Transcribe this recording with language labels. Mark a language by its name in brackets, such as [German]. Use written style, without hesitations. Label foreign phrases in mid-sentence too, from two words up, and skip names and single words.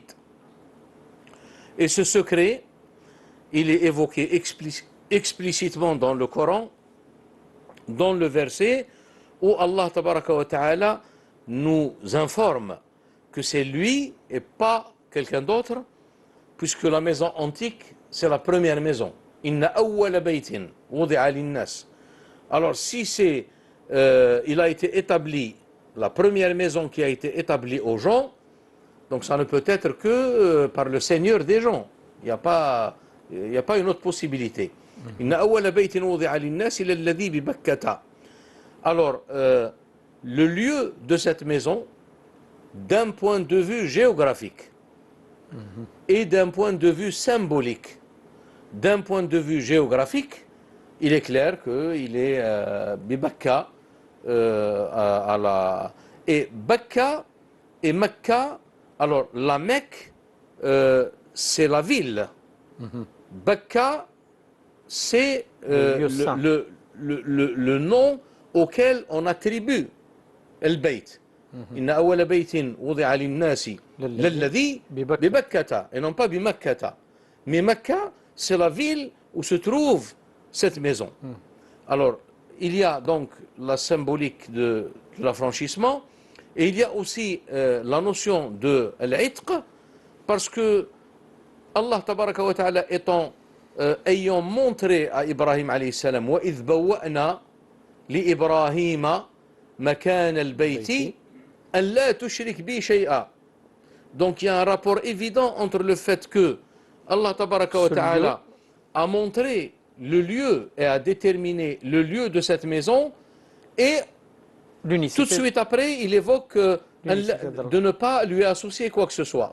[French] Et ce secret, il est évoqué explicitement dans le Coran, dans le verset où Allah [Arabic] تبارك وتعالى [French] nous informe que c'est lui et pas quelqu'un d'autre, puisque la maison antique, c'est la première maison. [Arabic] إن أول بيت وضع للناس. [French] Alors si il a été établi, la première maison qui a été établie aux gens, donc ça ne peut être que par le Seigneur des gens. Il n'y a pas une autre possibilité. [Arabic] إن أول بيت وضع للناس للذي ببكة. [French] Alors le lieu de cette maison, d'un point de vue géographique et d'un point de vue symbolique. D'un point de vue géographique, il est clair qu'il est Bibakka et Bakka et Mecca. Alors la Mecque, c'est la ville. Bakka, c'est le nom auquel on attribue al-Bayt. [Arabic] إن أول بيت وضع للناس للذي ببكة, [French] et non pas bimakkata. Mais Mecca, c'est la ville où se trouve cette maison. Alors, il y a donc la symbolique de l'affranchissement, et il y a aussi la notion de l'itq, parce que Allah [Arabic] تبارك وتعالى [French] ayant montré à Ibrahim [Arabic] عليه السلام وإذ بوأنا لإبراهيم مكان البيت أن لا تشرك بي شيئا. [French] Donc il y a un rapport évident entre le fait que Allah [Arabic] تبارك وتعالى [French] a montré le lieu et a déterminé le lieu de cette maison, et tout de suite après il évoque de ne pas lui associer quoi que ce soit.